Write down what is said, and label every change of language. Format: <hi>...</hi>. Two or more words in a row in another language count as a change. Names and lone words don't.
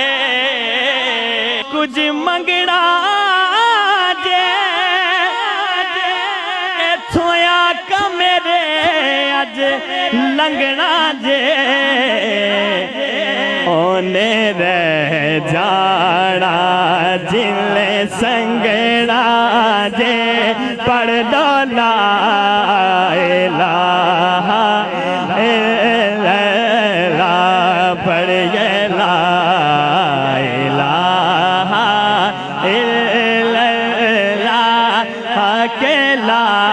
<pa>کجھ منگنا جے تھویا کمرے اج لنگنا جے اونے رہ جانا جلے سنگنا جے پڑھ دو</pa> <ar>لا إله إلا الله</ar> <pa>پڑھیے</pa> <ar>لا إله إلا الله</ar> <pa>کے</pa> <ar>لا</ar>